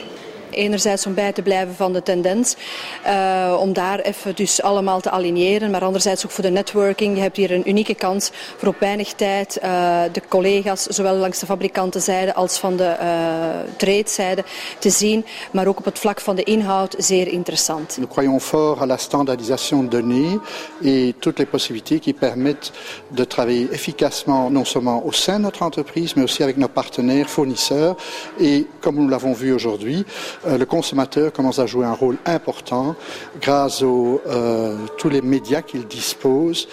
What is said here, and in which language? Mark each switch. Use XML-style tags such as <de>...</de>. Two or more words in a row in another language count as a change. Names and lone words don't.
<nl>Enerzijds om bij te blijven van de tendens, om daar even dus allemaal te aligneren, maar anderzijds ook voor de networking. Je hebt hier een unieke kans voor op weinig tijd de collega's, zowel langs de fabrikantenzijde als van de tradezijde, te zien, maar ook op het vlak van de inhoud zeer interessant.</nl> <fr>Nous croyons fort à la standardisation de données et toutes les possibilités qui permettent de travailler efficacement non seulement au sein de notre entreprise, mais aussi avec nos partenaires fournisseurs. Et comme nous l'avons vu aujourd'hui, le consommateur commence à jouer un rôle important grâce tous les médias qu'il dispose.</fr>